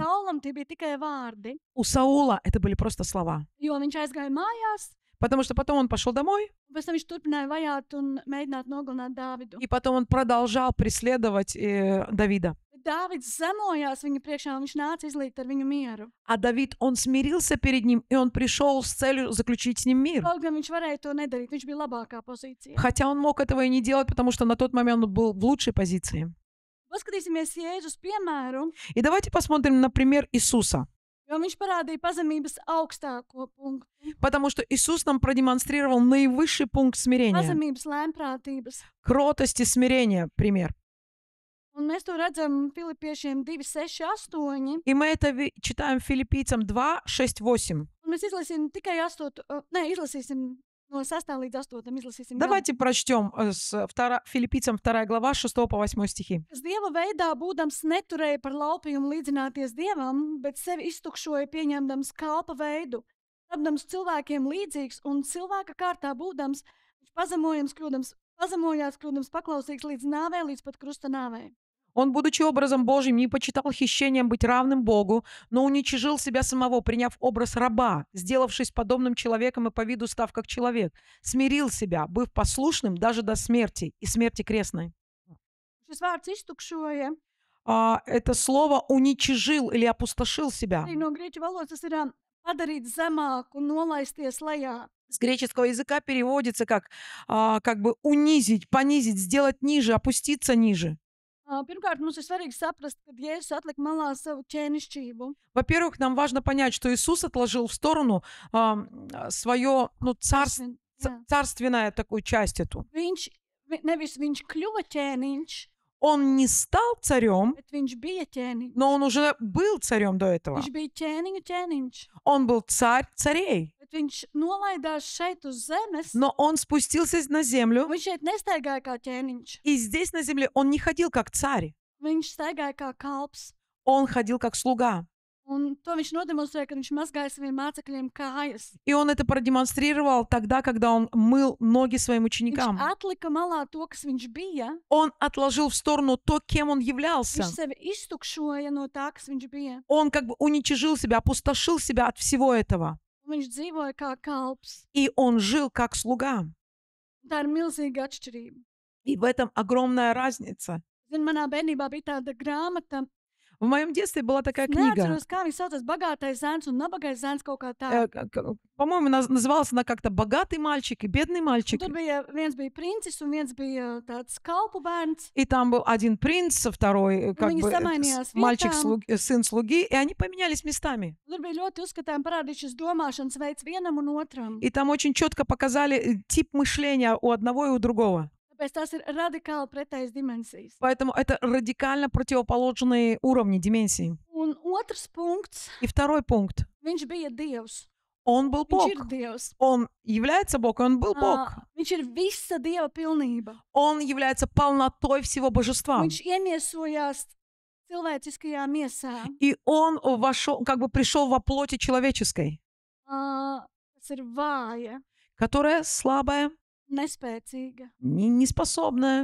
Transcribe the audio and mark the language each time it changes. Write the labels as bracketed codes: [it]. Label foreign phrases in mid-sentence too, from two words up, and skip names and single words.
[lv] Saulam tie bija tikai vārdi, [ru] У Саула это были просто слова. [lv] jo viņš aizgāja mājās, [ru] Потому что потом он пошел домой, [lv] un pēc tam viņš turpināja vajāt un mēģināt nogalināt Dāvidu. [ru] и потом он продолжал преследовать Давида. [lv] Dāvids zemojās viņa priekšā, un viņš nāca izlīgt ar viņu mieru. [ru] А Давид, он смирился перед ним, и он пришел с целью заключить с ним мир. [lv] Kaut gan viņš varēja to nedarīt, viņš bija labākā pozīcijā. [ru] Хотя он мог этого и не делать, потому что на тот момент он был в лучшей позиции. [lv] Paskatīsimies Jēzus piemēru, [ru] И давайте посмотрим на пример Иисуса. [lv] jo viņš parādīja pazemības augstāko punktu. [ru] Потому что Иисус нам продемонстрировал наивысший пункт смирения. [lv] Pazemības lēmprātības. [ru] Кротость и смирение, пример. [lv] Un mēs to redzam Filipiešiem 2, 6, 8. [ru] И мы это читаем Филиппийцам 2, 6, 8. [lv] Un mēs izlasīsim tikai 8, izlasīsim no 6 līdz 8. Izlasīsim gan. [ru] Давайте прочтем Филиппийцам 2 глава 6 по 8 стихи. [lv] Kas Dieva veidā būdams neturēja par laupījumu līdzināties Dievam, bet sevi iztukšoja pieņemdams kalpa veidu, tapdams cilvēkiem līdzīgs un cilvēka kārtā būdams, viņš pazemojās kļūdams paklausīgs līdz nāvei, līdz pat krusta nāvei. [ru] Он, будучи образом Божьим, не почитал хищением быть равным Богу, но уничижил себя самого, приняв образ раба, сделавшись подобным человеком и по виду став как человек, смирил себя, быв послушным даже до смерти и смерти крестной. [lv] Šis vārds iztukšoja, [ru] Это слово «уничижил» или «опустошил себя». [lv] arī no grieķu valodas tas ir padarīt zemāku, nolaisties lejā. [ru] С греческого языка переводится как бы унизить, понизить, сделать ниже, опуститься ниже. [lv] Pirmkārt, mums ir svarīgi saprast, ka Jēzus atlika malā savu ķēnišķību. [ru] Во-первых, нам важно понять, что Иисус отложил в сторону свое [lv] Jā. [ru] царственная такую часть эту. [lv] Nevis viņš kļuva ķēniņš, [ru] Он не стал царем, [lv] bet viņš bija ķēniņš. [ru] но он уже был царем до этого. [lv] Viņš bija ķēniņu ķēniņš, [ru] Он был царь царей, [lv] bet viņš nolaidās šeit uz zemes. [ru] но он спустился на землю, [lv] Viņš šeit nestaigāja kā ķēniņš, [ru] и здесь на земле он не ходил как царь, [lv] viņš staigāja kā kalps. [ru] он ходил как слуга. [lv] Un to viņš nodemonstrēja, kad viņš mazgāja saviem mācekļiem kājas. [ru] И он это продемонстрировал тогда, когда он мыл ноги своим [lv] Viņš [ru] ученикам. [lv] atlika malā to, kas viņš bija. [ru] Он отложил в сторону то, кем он являлся. [lv] Viņš sevi iztukšoja no tā, kas viņš bija. [ru] Он как бы уничижил себя, опустошил себя от всего этого. [lv] Un viņš dzīvoja kā kalps. [ru] И он жил как слуга. [lv] Tā ir milzīga atšķirība. [ru] И в этом огромная разница. [lv] Zini, manā bērnībā bija tāda grāmata. [ru] В моем детстве была такая книга. [lv] Neatceros, kā viņa saucas, bagātais zēns un nabagais zēns kaut kā tā. [ru] По-моему, называлась она как-то «Богатый мальчик» и «Бедный мальчик». [lv] Tur bija viens bija princis un viens bija tāds kalpu bērns. [ru] И там был один принц, второй как [lv] Viņi [ru] бы [lv] samainījās [ru] мальчик, [lv] vietām. [ru] сын слуги, и они поменялись местами. [lv] Tur bija ļoti uzskatām parādīts šis domāšanas veids vienam un otram. [ru] И там очень четко показали тип мышления у одного и у другого. [lv] Tāpēc tās ir radikāli pretējas dimensijas. [ru] Поэтому это радикально противоположные уровни, дименсии. [lv] Un otrs punkts, [ru] И второй пункт. [lv] viņš bija Dievs. [ru] Он был [lv] Viņš ir [ru] Бог. [lv] Dievs. [ru] Он является Бог, и он был Бог. [lv] Viņš ir visa Dieva pilnība. [ru] Он является полнотой всего божества. [lv] Viņš iemiesojās cilvēciskajā miesā, [ru] И он вошел, как бы пришел во плоти человеческой, [lv] kas ir vāja, [ru] которая слабая, [lv] nespēcīga. [ru] неспособная,